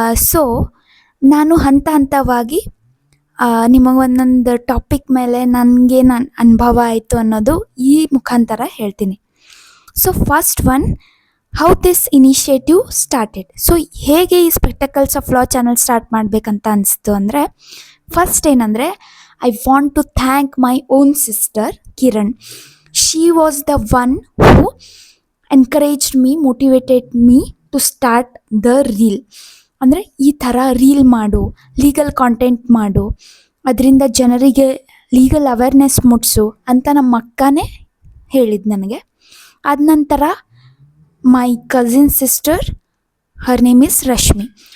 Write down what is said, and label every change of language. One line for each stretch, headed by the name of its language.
Kannada: So ನಾನು ಹಂತವಾಗಿ ನಿಮಗೆ ಒಂದೊಂದು ಟಾಪಿಕ್ ಮೇಲೆ ನನಗೆ ನನ್ನ ಅನುಭವ ಆಯಿತು ಅನ್ನೋದು ಈ ಮುಖಾಂತರ ಹೇಳ್ತೀನಿ.
English: So first one, how this initiative started.
Kannada: So ಹೇಗೆ ಈ spectacles of law channel start ಮಾಡಬೇಕಂತ ಅನಿಸ್ತು ಅಂದರೆ, ಫಸ್ಟ್ ಏನಂದರೆ,
English: I want to thank my own sister Kiran. She was the one who encouraged me, motivated me to start the reel.
Kannada: ಅಂದರೆ ಈ ಥರ reel ಮಾಡು, ಲೀಗಲ್ ಕಾಂಟೆಂಟ್ ಮಾಡು, ಅದರಿಂದ ಜನರಿಗೆ ಲೀಗಲ್ ಅವೇರ್ನೆಸ್ ಮೂಡಿಸು ಅಂತ ನಮ್ಮ ಅಕ್ಕನೇ ಹೇಳಿದ್ದು ನನಗೆ. ಆದ ನಂತರ
English: My cousin sister, her name is Rashmi.